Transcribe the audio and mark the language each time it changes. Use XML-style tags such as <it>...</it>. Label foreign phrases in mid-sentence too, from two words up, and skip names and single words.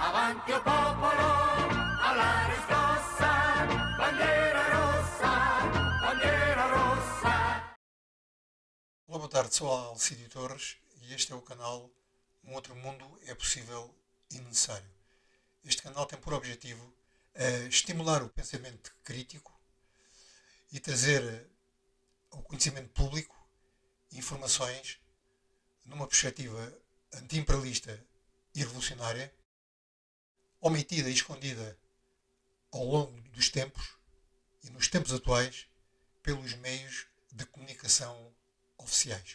<it>Avanti o popolo, alla riscossa, bandiera rossa, bandiera rossa.</it> <pt>Olá, boa tarde, sou Alcídio Torres e este é o canal Um Outro Mundo é Possível e Necessário. Este canal tem por objetivo estimular o pensamento crítico e trazer ao conhecimento público informações numa perspectiva anti-imperialista e revolucionária, omitida e escondida ao longo dos tempos e nos tempos atuais pelos meios de comunicação oficiais.</pt>